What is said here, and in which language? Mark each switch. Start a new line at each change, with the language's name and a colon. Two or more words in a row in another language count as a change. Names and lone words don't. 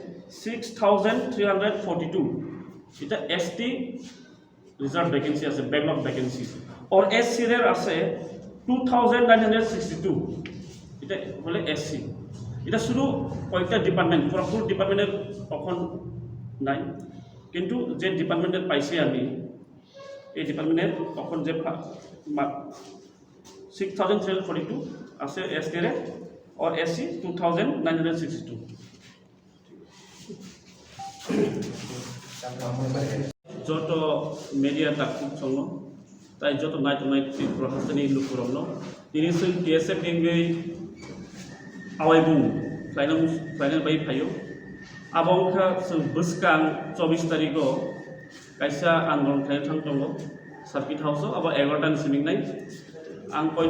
Bangla: 6,342 এটা
English: ST reserve vacancy
Bangla: আছে
English: backlog vacancy
Bangla: আর এসসির আছে 2,962 এটা হলে এসসি এটা শুধু কয়েকটা ডিপার্টমেন্ট পুরো ফুল ডিপার্টমেন্টের এখন নাই কিন্তু যে ডিপার্টমেন্টের পাইছি আমি এই ডিপার্টমেন্টের এখন যে 6,342 আছে এসটির আর এসসি 2,962 যত
Kok Borok: media takut songno tai joto nai to nai ti prohasani lukuromno ini sing TSF ningei awaibu final bai phayo abongkha sing buskang 24 tariko kaisa andolon khai thangtongo
English: circuit house
Kok Borok: aba 11 tan siming nai ang koine